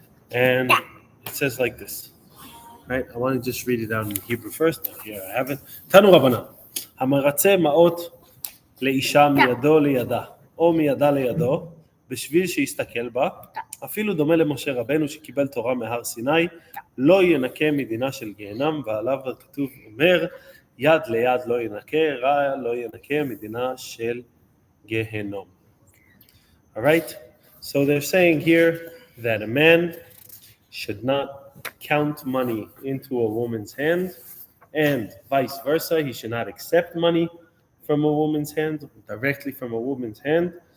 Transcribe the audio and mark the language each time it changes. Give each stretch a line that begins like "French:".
English: And it says like this. Right? I want to just read it out in Hebrew first. Here I have it. Tanu Rabbanan.
Hebrew: המרצה מעות לאישה מידו לידה, או מידה לידו, בשביל שיסתכל בה, אפילו דומה למשה רבנו שקיבל תורה מהר סיני, לא ינקה מדינה של גיהנם, ועליו הכתוב אומר, יד ליד לא ינקה, רע לא ינקה מדינה של גיהנום.
English: All right? So they're saying here that a man should not count money into a woman's hand, and vice versa. He should not accept money from a woman's hand, directly from a woman's hand.